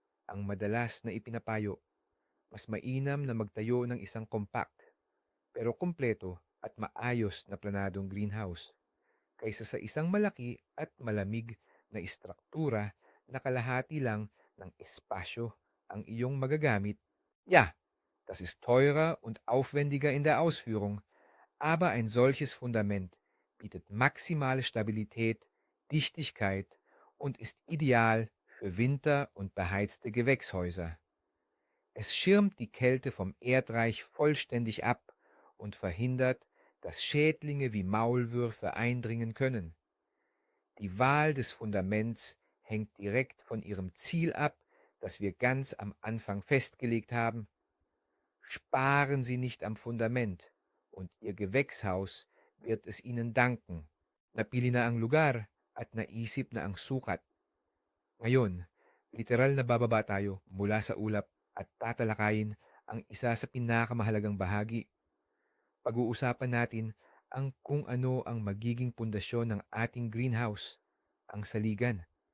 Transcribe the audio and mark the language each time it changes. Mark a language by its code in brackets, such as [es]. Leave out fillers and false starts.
[tl] Ang madalas na ipinapayo, mas mainam na magtayo ng isang compact, pero kumpleto at maayos na planadong greenhouse kaysa sa isang malaki at malamig na istruktura na kalahati lang ng espasyo ang iyong magagamit. [de] Ja, das ist teurer und aufwendiger in der Ausführung, aber ein solches Fundament bietet maximale Stabilität, Dichtigkeit und ist ideal für Winter- und beheizte Gewächshäuser. Es schirmt die Kälte vom Erdreich vollständig ab und verhindert, dass Schädlinge wie Maulwürfe eindringen können. Die Wahl des Fundaments hängt direkt von ihrem Ziel ab, das wir ganz am Anfang festgelegt haben. Sparen Sie nicht am Fundament und Ihr Gewächshaus wird es Ihnen danken. [tl] Napili na ang lugar at naisip na ang sukat. Ngayon, literal na bababa tayo mula sa ulap at tatalakayin ang isa sa pinakamahalagang bahagi. Pag-uusapan natin ang kung ano ang magiging pundasyon ng ating greenhouse, ang saligan.